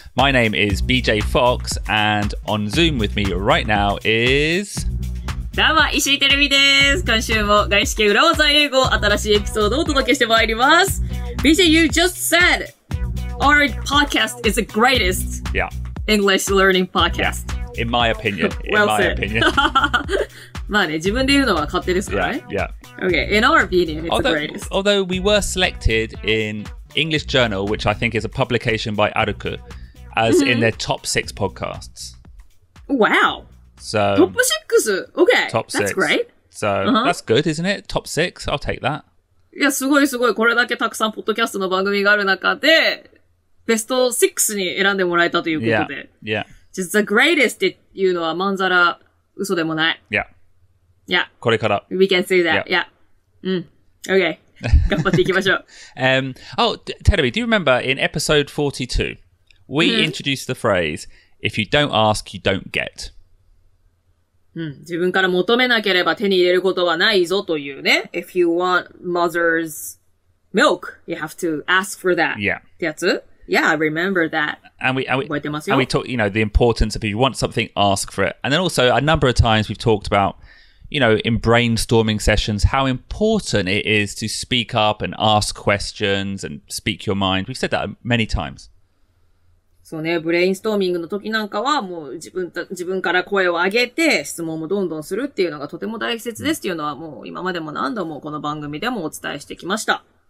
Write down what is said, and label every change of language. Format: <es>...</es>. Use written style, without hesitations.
<en>My name is BJ Fox and on Zoom with me right now is...</en> <ja>どうも、石井てるみです。今週も外資系裏技英語新しいエピソードをお届けしてまいります。</ja> <en>BJ, you just said our podcast is the greatest English learning podcast. In my opinion. Well in my said. opinion.</en> <ja>まあね、自分で言うのは勝手ですからね。</ja> <en>Yeah. Okay, in our opinion, it's the greatest. Although we were selected in English Journal, which I think is a publication by Aruku, as in their top 6 podcasts. Wow. So Top 6? Okay. Top 6. That's great. So that's good, isn't it? Top 6. I'll take that.</en> <ja>いや、すごいすごい。これだけたくさんポッドキャストの番組がある中で、ベスト6に選んでもらえたということで。</ja> <en>Yeah. Just the greatest</en> <ja>っていうのはまんざら嘘でもない。</ja> <en>Yeah. Yeah.</en> <ja>これから。</ja> <en>We can say that. Yeah. Okay.</en> <ja>頑張っていきましょう。</ja> <en>Terry, do you remember in episode 42, we introduced the phrase, if you don't ask, you don't get.</en> <ja>自分から求めなければ手に入れることはないぞというね。</ja> <en>If you want mother's milk, you have to ask for that. Yeah.</en> <ja>ってやつ</ja> <en>Yeah, I remember that. And we</en> <ja>覚えてますよ。</ja> <en>and we talk, the importance of if you want something, ask for it. And then also a number of times we've talked about, in brainstorming sessions, how important it is to speak up and ask questions and speak your mind. We've said that many times.</en> <ja>そうね、ブレインストーミングの時なんかはもう自分から声を上げて質問もどんどんするっていうのがとても大切ですっていうのはもう今までも何度もこの番組でもお伝えしてきました。</ja>